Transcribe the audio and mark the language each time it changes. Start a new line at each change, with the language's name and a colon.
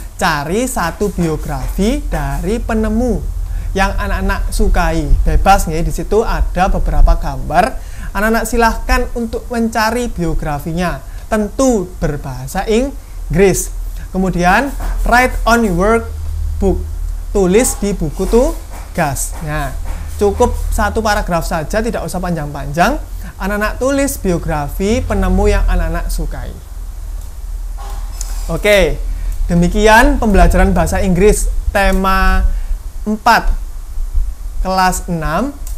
Indonesian: Cari satu biografi dari penemu yang anak-anak sukai. Bebas nih, di situ ada beberapa gambar. Anak-anak silahkan untuk mencari biografinya. Tentu berbahasa Inggris. Kemudian,
English: write on your workbook.
Indonesian: Tulis di buku tugas. Nah, cukup 1 paragraf saja, tidak usah panjang-panjang. Anak-anak tulis biografi penemu yang anak-anak sukai. Oke, demikian pembelajaran bahasa Inggris tema 4 kelas 6.